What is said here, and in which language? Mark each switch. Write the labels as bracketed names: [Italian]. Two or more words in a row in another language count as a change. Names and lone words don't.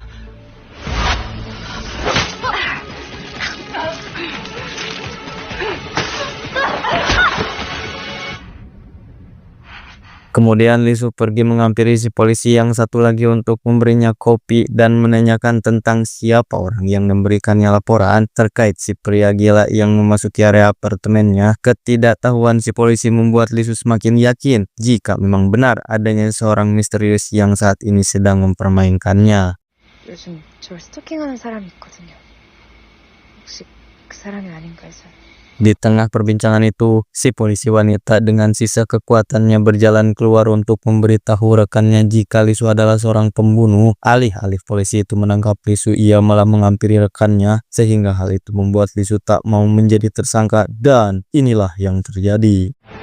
[Indonesian] Kemudian Lisu pergi menghampiri si polisi yang satu lagi untuk memberinya kopi dan menanyakan tentang siapa orang yang memberikannya laporan terkait si pria gila yang memasuki area apartemennya. Ketidaktahuan si polisi membuat Lisu semakin yakin jika memang benar adanya seorang misterius yang saat ini sedang mempermainkannya. [Korean] 요즘 절 스토킹하는 사람이 있거든요. 혹시 그 사람이 아닌가 해서. [Indonesian] Di tengah perbincangan itu, si polisi wanita dengan sisa kekuatannya berjalan keluar untuk memberitahu rekannya jika Lisu adalah seorang pembunuh. Alih-alih polisi itu menangkap Lisu, ia malah menghampiri rekannya, sehingga hal itu membuat Lisu tak mau menjadi tersangka, dan inilah yang terjadi.